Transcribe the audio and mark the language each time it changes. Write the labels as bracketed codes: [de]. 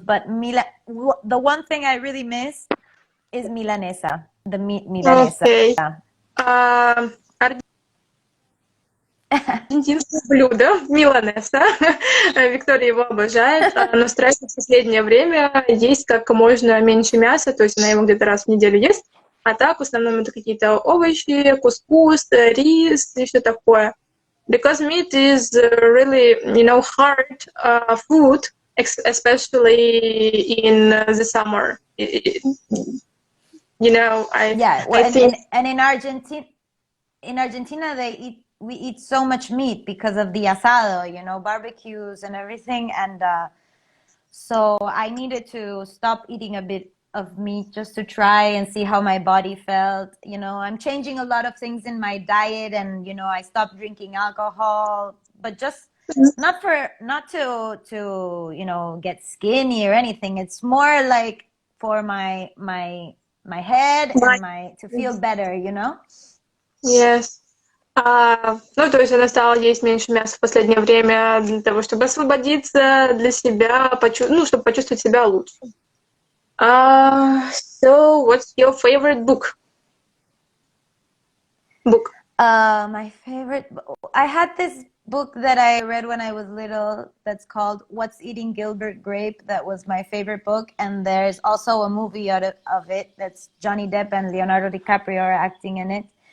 [en] But the one thing I really miss is milanesa, the meat milanesa. Okay. [ru] Аргентинское блюдо, миланеса. Виктория его обожает, но старается в последнее время есть как можно меньше мяса, то есть она его где-то раз в неделю ест. А так, в основном, это какие-то овощи, кускус, рис и все такое. [en] Because meat is really, hard food, especially in the summer. I think. And in Argentina we eat so much meat because of the asado, barbecues and everything, and so I needed to stop eating a bit of meat just to try and see how my body felt. I'm changing a lot of things in my diet, and I stopped drinking alcohol, but just not to get skinny or anything. It's more like for my head and to feel better. Yes. [ru] То есть она стала есть меньше мяса в последнее время для того, чтобы освободиться для себя, чтобы почувствовать себя лучше. [en] So, what's your favorite book? My favorite. I had this book that I read when I was little that's called What's Eating Gilbert Grape. That was my favorite book, and there's also a movie of it that's Johnny Depp and Leonardo DiCaprio are acting in it.